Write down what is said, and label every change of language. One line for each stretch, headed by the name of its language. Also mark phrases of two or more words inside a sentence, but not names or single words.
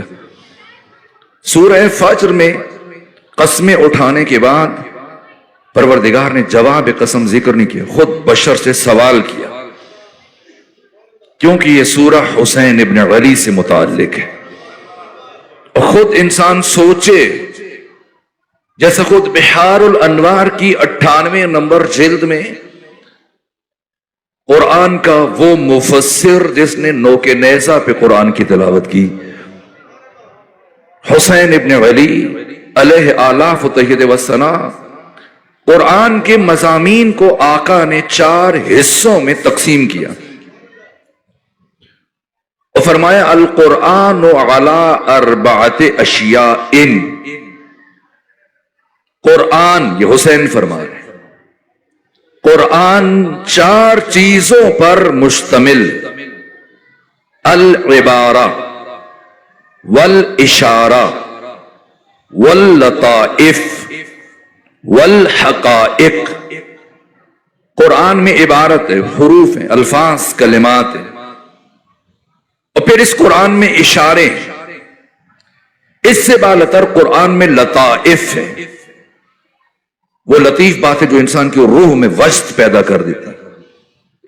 Urdu: سورہ فجر میں قسمیں اٹھانے کے بعد پروردگار نے جواب قسم ذکر نہیں کیا، خود بشر سے سوال کیا، کیونکہ یہ سورہ حسین ابن علی سے متعلق ہے، اور خود انسان سوچے، جیسا خود بحار الانوار کی 98 نمبر جلد میں قرآن کا وہ مفسر جس نے نوک نیزہ پہ قرآن کی تلاوت کی، حسین ابن علی
Arabic: علیہ آلاف و تحید و ثنا،
Urdu: قرآن کے مضامین کو آقا نے 4 حصوں میں تقسیم کیا، اور فرمایا
Arabic: القرآن علی 4 اشیاء،
Urdu: قرآن، یہ حسین فرما رہے ہیں، قرآن 4 چیزوں پر مشتمل،
Arabic: العبارہ والاشارہ واللطائف والحقائق،
Urdu: قرآن میں عبارت ہے، حروف ہیں، الفاظ، کلمات ہیں، اور پھر اس قرآن میں اشارے ہیں، اس سے بالاتر قرآن میں لطائف ہیں، وہ لطیف باتیں جو انسان کی روح میں وجد پیدا کر دیتی ہیں۔